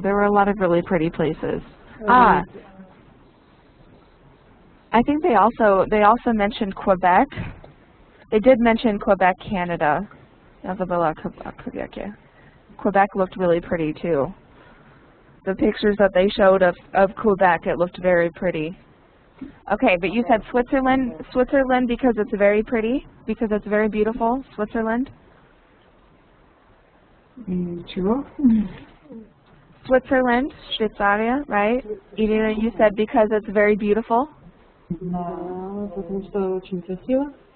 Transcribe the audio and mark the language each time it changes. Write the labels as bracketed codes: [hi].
[en] There were a lot of really pretty places. Uh, I think they also mentioned Quebec. They did mention Quebec, Canada. [ru] Я забыла о Quebec. [en] Quebec looked really pretty too. The pictures that they showed of Quebec, it looked very pretty. Okay, but you said Switzerland because it's very pretty, because it's very beautiful, Switzerland? [ru] Чего? [en] Switzerland, Швейцария, right? Irina, you said because it's very beautiful? [ru] Да, потому что очень красиво.